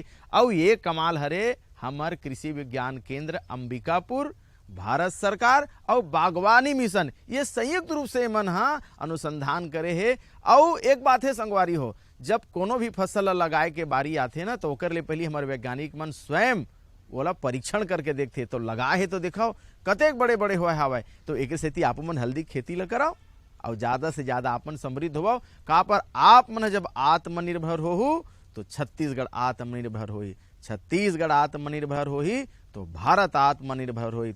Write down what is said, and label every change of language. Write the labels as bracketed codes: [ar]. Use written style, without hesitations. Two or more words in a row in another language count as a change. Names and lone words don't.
[hne] और ये कमाल हरे हमार कृषि विज्ञान केंद्र अंबिकापुर, भारत सरकार और बागवानी मिशन ये संयुक्त रूप से मन अनुसंधान करे है। और एक बात है संगवारी हो, जब कोनो भी फसल लगाए के बारी आथे ना तो ओकर ले पहले हमारे वैज्ञानिक मन स्वयं ओला परीक्षण करके देखते, तो लगाए है तो दिखाओ कतेक बड़े बड़े हुआ हवाए। तो एक सेती आप मन हल्दी खेती ला कराओ और ज़्यादा से ज़्यादा आपन समृद्ध हो। कहाँ पर आप मन जब आत्मनिर्भर हो तो छत्तीसगढ़ आत्मनिर्भर होई, छत्तीसगढ़ आत्मनिर्भर होही तो भारत आत्मनिर्भर होई।